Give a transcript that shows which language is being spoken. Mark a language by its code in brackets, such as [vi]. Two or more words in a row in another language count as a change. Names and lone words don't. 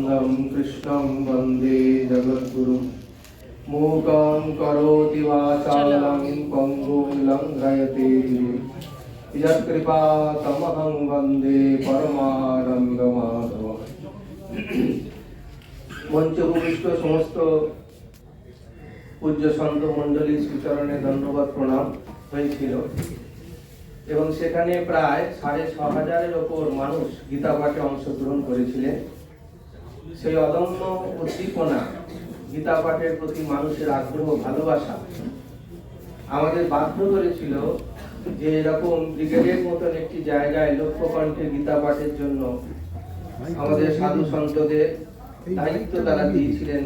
[sa] कृष्णं वन्दे जगद्गुरुं मूकं करोति वाचालं पङ्गुं लङ्घयते यत्कृपातमहं वन्दे परमानन्दमाधवम्। [bn] মঞ্চভূমিষ্ঠ সমস্ত পূজ্য সন্ত মণ্ডলী শ্রীচরণে ধন্যবাদ প্রণাম হয়েছিল এবং সেখানে প্রায় ৬৫০০-এর ওপর মানুষ গীতা পাঠে অংশগ্রহণ করেছিলেন। সেই অদম্য উদ্দীপনা, গীতা পাঠের প্রতি মানুষের আগ্রহ, ভালোবাসা আমাদের বাধ্য করেছিল যে এরকম ব্রিগেডের মতন একটি জায়গায় লক্ষ্যকণ্ঠে গীতা পাঠের জন্য আমাদের সাধু সন্তদের দায়িত্ব তারা দিয়েছিলেন।